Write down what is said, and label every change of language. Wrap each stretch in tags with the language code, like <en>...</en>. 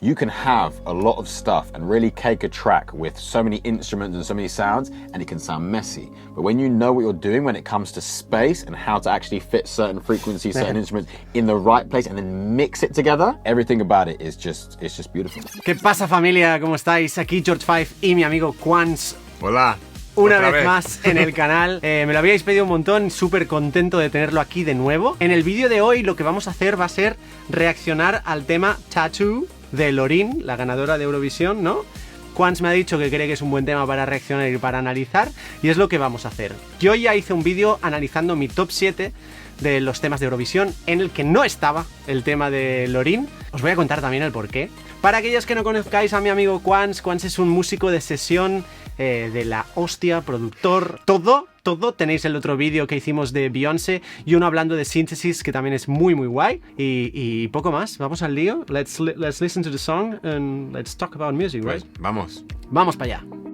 <en>You can have a lot of stuff and really cake a track with so many instruments and so many sounds, and it can sound messy. But when you know what you're doing when it comes to space and how to actually fit certain frequencies, certain instruments in the right place and then mix it together, everything about it is just, it's just beautiful.</en> <es>¿Qué pasa, familia? ¿Cómo estáis? Aquí George Five y mi amigo Quantz. Hola. Una vez más en el canal. Me lo habíais pedido un montón, súper contento de tenerlo aquí de nuevo. En el vídeo de hoy lo que vamos a hacer va a ser reaccionar al tema Tattoo de Loreen, la ganadora de Eurovisión, ¿no? Quantz me ha dicho que cree que es un buen tema para reaccionar y para analizar, y es lo que vamos a hacer. Yo ya hice un vídeo analizando mi top 7 de los temas de Eurovisión, en el que no estaba el tema de Loreen. Os voy a contar también el porqué. Para aquellos que no conozcáis a mi amigo Quantz, Quantz es un músico de sesión de la hostia, productor, todo. Tenéis el otro vídeo que hicimos de Beyoncé y uno hablando de síntesis, que también es muy guay. Y poco más, vamos al lío.</es> <en>Let's listen to the song and let's talk about music, right?</en> <es>Pues, vamos. Vamos para allá.</es>